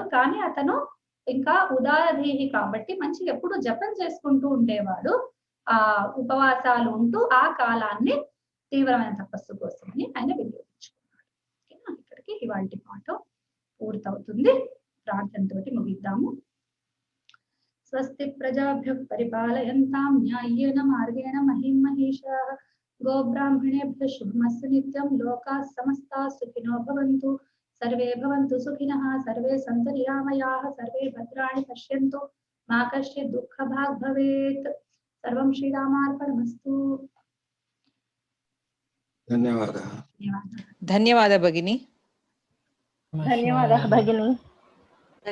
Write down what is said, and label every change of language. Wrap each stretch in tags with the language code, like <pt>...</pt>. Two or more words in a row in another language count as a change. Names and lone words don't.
<te>కానీ అతను ఇంకా ఉదారధీహి కాబట్టి మంచిగా ఎప్పుడు జపం చేసుకుంటూ ఉండేవాడు. ఉపవాసాలు ఉంటూ ఆ కాలాన్ని తీవ్రమైన తపస్సు కోసమని ఆయన వినియోగించుకున్నాడు. ఇక్కడికి ఇవాల్టి పాఠం పూర్తవుతుంది. ప్రార్థనతోటి ముగిద్దాము.</te> <sa>స్వస్తి ప్రజాభ్యః పరిపాలయంతాం న్యాయేన మార్గేణ మహిం మహేషాః. గోబ్రాహ్మణేభ్యః శుభమస్తు నిత్యం. లోకాః సమస్తాః సుఖినో భవంతు. సర్వే భవంతు సుఖినః. సర్వే సంతు నిరామయాః. సర్వే భద్రాణి పశ్యంతు. మా కశ్చిత్ దుఃఖభాగ్ భవేత్. సర్వం శ్రీరామార్పణమస్తు.</sa> <te>ధన్యవాదాలు. ధన్యవాదాలు భగిని. ధన్యవాదాలు భగిని.</te>